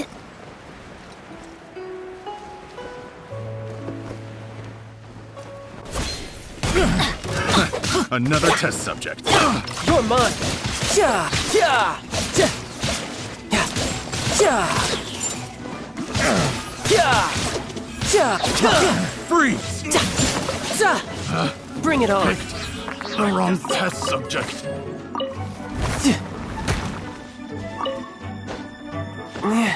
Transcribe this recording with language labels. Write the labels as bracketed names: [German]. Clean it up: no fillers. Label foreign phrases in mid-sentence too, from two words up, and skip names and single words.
[English] Another test subject. You're mine. [German] Ja, ja, ja, ja, ja, ja, ja, ja. [English] Freeze! Ja. Bring it on. The wrong test subject. Yeah.